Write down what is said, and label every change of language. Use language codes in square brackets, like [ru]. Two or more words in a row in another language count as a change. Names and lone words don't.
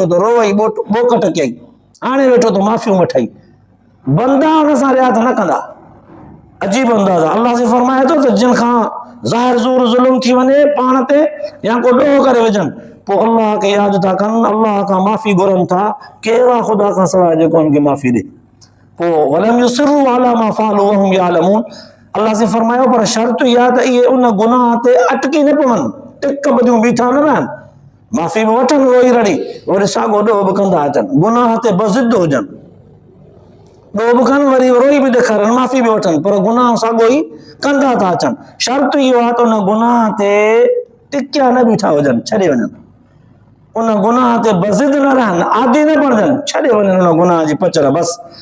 [sd] तो रोई बोकट कयई हाणे वेठो तो माफ़ियूं वठई बंदा हुन सां रियात न कंदा अजीब अंदाज़ आहे अल्लाह से फरमाए थो त जिन खां ज़ाहिर ज़ोर ज़ुल्म थी वञे पाण ते या को ॾोह करे विझनि पोइ अल्लाह खे यादि था कनि अल्लाह खां माफ़ी घुरनि था केरु आहे ख़ुदा खां सवाइ जेको हुनखे माफ़ी ॾे पोइ [ar] ولم يصروا على ما فعلوا وهم يعلمون [sd] अल्लाह से फरमायो पर शर्त इहा त इहे उन गुनाह ते अटकी न पवनि टिक ॿधियूं बीठा न रहनि माफ़ी बि वठनि रोई रड़ी वरी साॻियो ॾोह बि कंदा अचनि गुनाह ते बज़िद हुजनि ॾोह बि कनि वरी रोई बि ॾेखारनि माफ़ी बि वठनि पर गुनाह साॻियो ई कंदा था अचनि शर्त इहो आहे त उन गुनाह ते टिकिया न बीठा हुजनि छॾे वञनि उन गुनाह ते बज़िद न रहनि आदी न बणजनि छॾे वञनि उन गुनाह जी पचर बसि